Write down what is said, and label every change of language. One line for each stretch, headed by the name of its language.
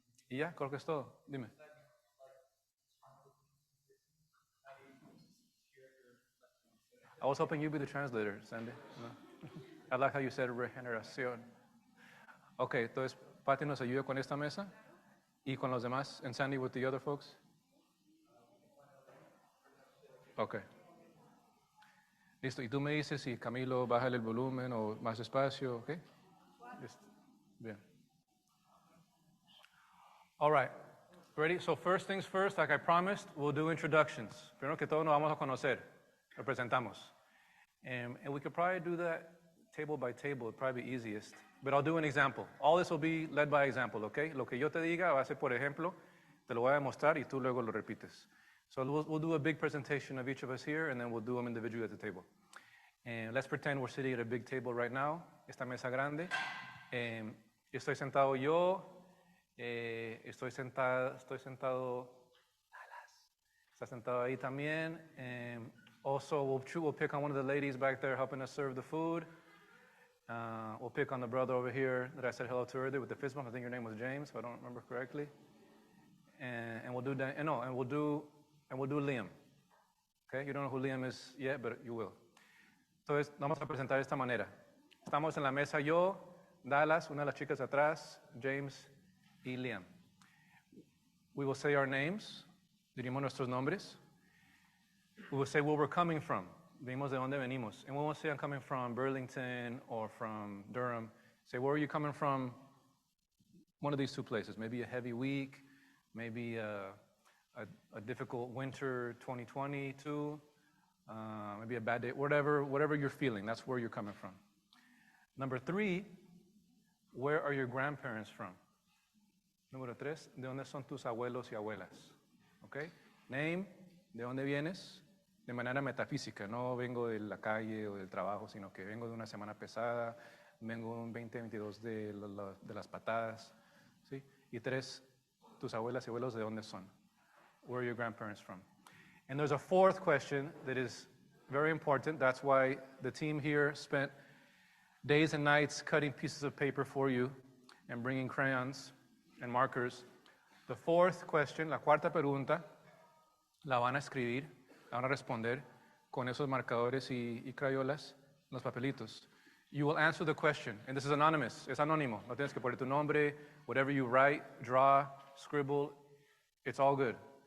Spanish: Y ya, creo que es todo. Dime.
English: I was hoping you'd be the translator, Sandy. No? I like how you said regeneración.
Spanish: Okay, entonces Patty nos ayuda con esta mesa y con los demás.
English: And Sandy with the other folks? Okay. Listo.
Spanish: Y tú me dices si Camilo bájale el volumen o más despacio, ¿ok? Listo. Bien.
English: All right. Ready? So first things first, like I promised, we'll do introductions.
Spanish: Primero que todo nos vamos a conocer. Lo presentamos.
English: And we could probably do that table by table. It'd probably be easiest. But I'll do an example. All this will be led by example, okay?
Spanish: Lo que yo te diga va a ser por ejemplo. Te lo voy a demostrar y tú luego lo repites.
English: So we'll do a big presentation of each of us here, and then we'll do them individually at the table. And let's pretend we're sitting at a big table right now,
Spanish: esta mesa grande. Estoy sentado yo, estoy sentado, está sentado ahí también.
English: Also, we'll pick on one of the ladies back there helping us serve the food. We'll pick on the brother over here that I said hello to earlier with the fist bump. I think your name was James, if I don't remember correctly. And we'll do that. And we'll do Liam. Okay, you don't know who Liam is yet, but you will.
Spanish: Entonces, vamos a presentar de esta manera. Estamos en la mesa yo, Dallas, una de las chicas atrás, James y Liam.
English: We will say our names,
Spanish: diríamos nuestros nombres.
English: We will say where we're coming from,
Spanish: dirímos de dónde venimos.
English: And we won't say I'm coming from Burlington or from Durham. Say, where are you coming from? One of these 2 places. Maybe a heavy week, maybe a difficult winter 2022, maybe a bad day, whatever you're feeling, that's where you're coming from. Number 3, where are your grandparents from?
Spanish: Número 3, ¿de dónde son tus abuelos y abuelas? Okay? Name, ¿de dónde vienes? De manera metafísica, no vengo de la calle o del trabajo, sino que vengo de una semana pesada, vengo de un 2022 de las patadas, ¿sí? Y 3, tus abuelas y abuelos, ¿de dónde son?
English: Where are your grandparents from? And there's a 4th question that is very important. That's why the team here spent days and nights cutting pieces of paper for you and bringing crayons and markers. The 4th question,
Spanish: la cuarta pregunta, la van a escribir, la van a responder con esos marcadores y crayolas, los papelitos.
English: You will answer the question, and this is anonymous,
Spanish: es anónimo. No tienes que poner tu nombre,
English: whatever you write, draw, scribble, it's all good.